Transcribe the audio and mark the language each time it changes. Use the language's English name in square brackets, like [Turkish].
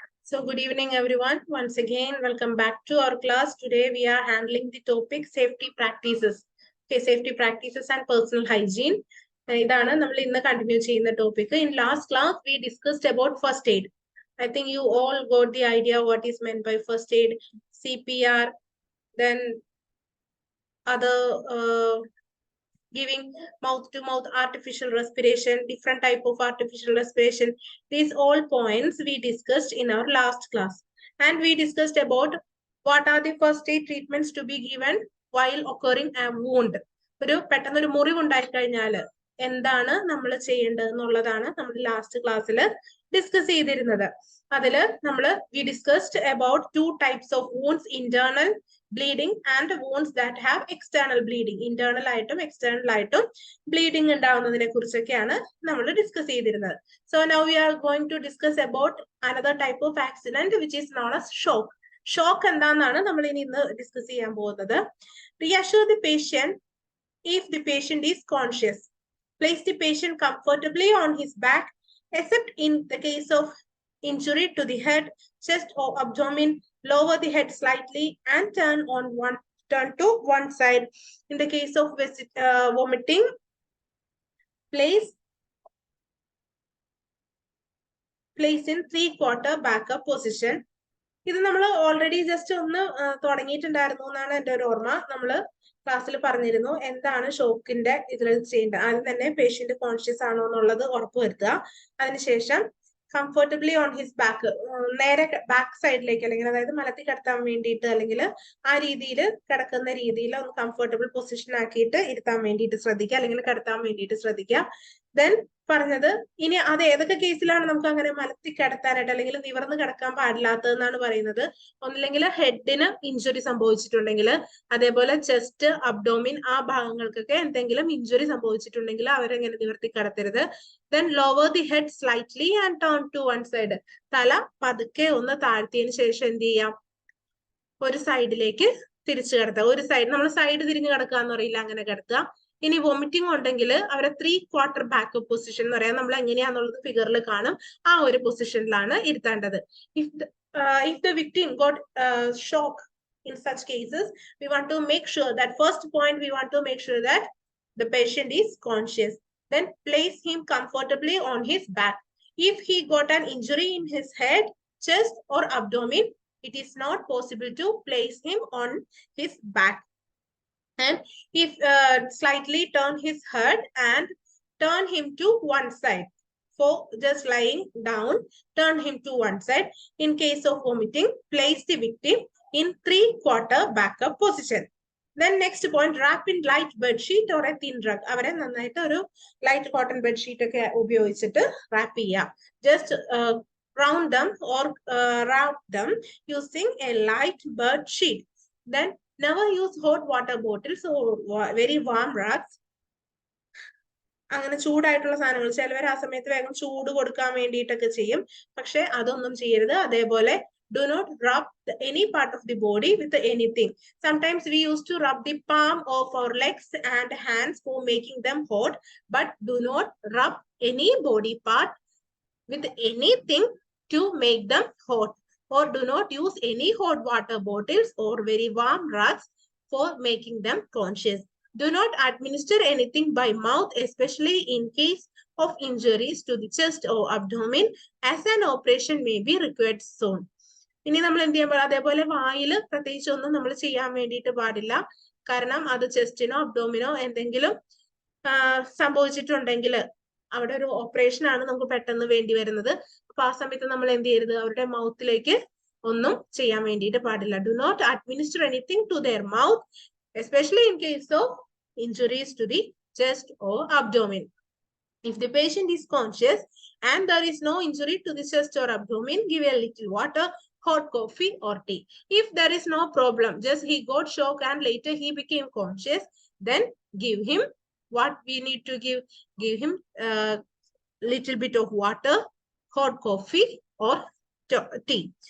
[English] So good evening, everyone. Once again, welcome back to our class. Today, we are handling the topic safety practices. Okay, safety practices and personal hygiene. [Malayalam] ഇതാണ് നമ്മൾ ഇന്ന് continue ചെയ്യുന്ന topic. [English] In last class, we discussed about first aid. I think you all got the idea what is meant by first aid, CPR, then other giving mouth-to-mouth artificial respiration, different type of artificial respiration. These all points we discussed in our last class. And we discussed about what are the first aid treatments to be given while occurring a wound. [Malayalam] ഒരു പെട്ടെന്നൊരു മുറിവ് ഉണ്ടായിക്കഴിഞ്ഞാൽ എന്താണ് നമ്മൾ ചെയ്യേണ്ടത് എന്നുള്ളതാണ് നമ്മൾ last ക്ലാസ്സിൽ ഡിസ്കസ് ചെയ്തിരുന്നത്. അതിൽ നമ്മൾ [English] we discussed about two types of wounds, internal bleeding and wounds that have external bleeding. [Malayalam] Internal ആയിട്ടും external ആയിട്ടും bleeding ഉണ്ടാവുന്നതിനെ കുറിച്ചൊക്കെയാണ് നമ്മൾ ഡിസ്കസ് ചെയ്തിരുന്നത്. [English] So now we are going to discuss about another type of accident which is known as shock. [Malayalam] Shock എന്താണെന്നാണ് നമ്മൾ ഇനി ഇന്ന് discuss ചെയ്യാൻ പോകുന്നത്. [English] Reassure the patient if the patient is conscious. Place the patient comfortably on his back, except in the case of injury to the head, chest or abdomen. Lower the head slightly and turn to one side. In the case of vomiting, place in 3/4 backup position. [Malayalam] ഇത് നമ്മൾ already just ഒന്ന് തുടങ്ങിയിട്ടുണ്ടായിരുന്നു എന്നാണ് എൻ്റെ ഒരു ഓർമ്മ. നമ്മൾ ക്ലാസ്സിൽ പറഞ്ഞിരുന്നു എന്താണ് ഷോക്കിന്റെ ഇതിൽ ചെയ്യേണ്ടത്. ആദ്യം തന്നെ പേഷ്യന്റ് കോൺഷ്യസ് ആണോ എന്നുള്ളത് ഉറപ്പുവരുത്തുക. അതിനുശേഷം [English] comfortably on his back, [Malayalam] നേരെ ബാക്ക് സൈഡിലേക്ക് അല്ലെങ്കിൽ അതായത് മലത്തി കിടത്താൻ വേണ്ടിയിട്ട് അല്ലെങ്കിൽ ആ രീതിയിൽ കിടക്കുന്ന രീതിയിൽ ഒന്ന് കംഫർട്ടബിൾ പൊസിഷൻ ആക്കിയിട്ട് ഇരുത്താൻ വേണ്ടിയിട്ട് ശ്രദ്ധിക്കുക, അല്ലെങ്കിൽ കിടത്താൻ വേണ്ടിയിട്ട് ശ്രദ്ധിക്കുക. ദെൻ പറഞ്ഞത് ഇനി അത് ഏതൊക്കെ കേസിലാണ് നമുക്ക് അങ്ങനെ മലത്തി കിടത്താനായിട്ട് അല്ലെങ്കിൽ നിവർന്ന് കിടക്കാൻ പാടില്ലാത്തതെന്നാണ് പറയുന്നത്. ഒന്നില്ലെങ്കിൽ ഹെഡിന് ഇഞ്ചുറി സംഭവിച്ചിട്ടുണ്ടെങ്കിൽ, അതേപോലെ ചെസ്റ്റ്, അബ്ഡോമിൻ ആ ഭാഗങ്ങൾക്കൊക്കെ എന്തെങ്കിലും ഇഞ്ചുറി സംഭവിച്ചിട്ടുണ്ടെങ്കിൽ അവരെങ്ങനെ നിവർത്തി കിടത്തരുത്. [English] Then lower the head slightly and turn to one side. [Malayalam] തല പതുക്കെ ഒന്ന് താഴ്ത്തിയതിനു ശേഷം എന്ത് ചെയ്യാം, ഒരു സൈഡിലേക്ക് തിരിച്ചു കിടത്തുക. ഒരു സൈഡ് നമ്മൾ സൈഡ് തിരിഞ്ഞു കിടക്കുക എന്ന് പറയില്ല, അങ്ങനെ കിടത്തുക. ഇനി വോമിറ്റിംഗ് ഉണ്ടെങ്കിൽ അവരെ 3/4 ബാക്കപ്പ് പൊസിഷൻ എന്ന് പറയാം. നമ്മൾ എങ്ങനെയാന്നുള്ളത് ഫിഗറിൽ കാണും. ആ ഒരു പൊസിഷനിലാണ് ഇരുത്തേണ്ടത്. [English] If the victim got shock in such cases, we want to make sure that first point we want to make sure that the patient is conscious. Then place him comfortably on his back. If he got an injury in his head, chest or abdomen, it is not possible to place him on his back. And if slightly turn his head and turn him to one side. For just lying down, turn him to one side. In case of vomiting, place the victim in 3/4 backup position. Then next point, wrap in light bed sheet or a thin rug. [Malayalam] അവരെ നന്നായിട്ട് ഒരു light cotton bed sheet ഒക്കെ ഉപയോഗിച്ചിട്ട് rap ചെയ്യാം. [English] Just round them or wrap them using a light bed sheet. Then never use hot water bottles or very warm rugs. [Malayalam] അങ്ങനെ ചൂടായിട്ടുള്ള സാധനങ്ങൾ ചിലവർ ആ സമയത്ത് വേഗം ചൂട് കൊടുക്കാൻ വേണ്ടിയിട്ടൊക്കെ ചെയ്യും. പക്ഷെ അതൊന്നും ചെയ്യരുത്. അതേപോലെ [English] do not rub any part of the body with anything. Sometimes we used to rub the palm of our legs and hands for making them hot, but do not rub any body part with anything to make them hot. Or do not use any hot water bottles or very warm rugs for making them conscious. Do not administer anything by mouth, especially in case of injuries to the chest or abdomen, as an operation may be required soon. [Malayalam] ഇനി നമ്മൾ എന്ത് ചെയ്യാൻ പാടില്ല, അതേപോലെ വായില് പ്രത്യേകിച്ച് ഒന്നും നമ്മൾ ചെയ്യാൻ വേണ്ടിയിട്ട് പാടില്ല. കാരണം അത് ചെസ്റ്റിനോ അബ്ഡോമിനോ എന്തെങ്കിലും സംഭവിച്ചിട്ടുണ്ടെങ്കിൽ അവിടെ ഒരു ഓപ്പറേഷൻ ആണ് നമുക്ക് പെട്ടെന്ന് വേണ്ടി വരുന്നത്. അപ്പൊ ആ സമയത്ത് നമ്മൾ എന്ത് ചെയ്യരുത്, അവരുടെ മൗത്തിലേക്ക് ഒന്നും ചെയ്യാൻ വേണ്ടിയിട്ട് പാടില്ല. [English] Do not administer anything to their mouth, especially in case of injuries to the chest or abdomen. If the patient is conscious and there is no injury to the chest or abdomen, give a little water, hot coffee or tea. If there is no problem, just he got shock and later he became conscious, then give him what we need to give him little bit of water, hot coffee or tea.